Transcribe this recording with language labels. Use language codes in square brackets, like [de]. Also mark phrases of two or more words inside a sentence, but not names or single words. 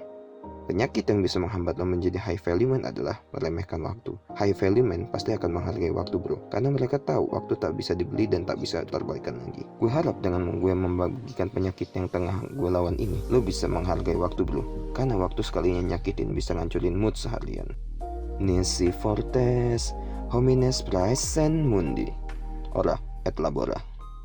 [id] Penyakit yang bisa menghambat lo menjadi [en] high value man [id] adalah meremehkan waktu. [en] High value man [id] pasti akan menghargai waktu bro, karena mereka tahu waktu tak bisa dibeli dan tak bisa terbalikan lagi. Gue harap dengan gue membagikan penyakit yang tengah gue lawan ini, lo bisa menghargai waktu bro, karena waktu sekalinya nyakitin bisa ngancurin mood seharian. [la] Nisi fortes homines praesent mundi, ora et labora.